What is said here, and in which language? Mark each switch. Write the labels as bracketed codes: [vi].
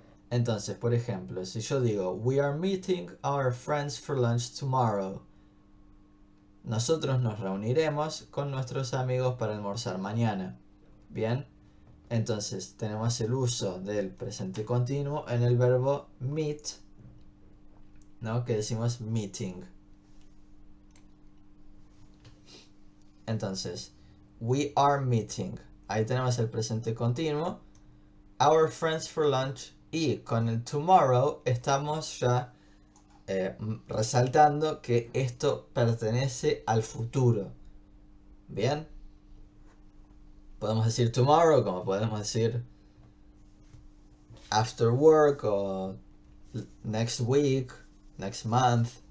[es] Entonces, por ejemplo, si yo digo, [en] we are meeting our friends for lunch tomorrow, [es] nosotros nos reuniremos con nuestros amigos para almorzar mañana. Bien. Entonces tenemos el uso del presente continuo en el verbo meet, ¿no? Que decimos meeting. [en] Entonces, we are meeting. [es] Ahí tenemos el presente continuo. [en] Our friends for lunch. [es] Y con el tomorrow estamos ya resaltando que esto pertenece al futuro. Bien. Podemos decir tomorrow, como podemos decir after work o next week, next month.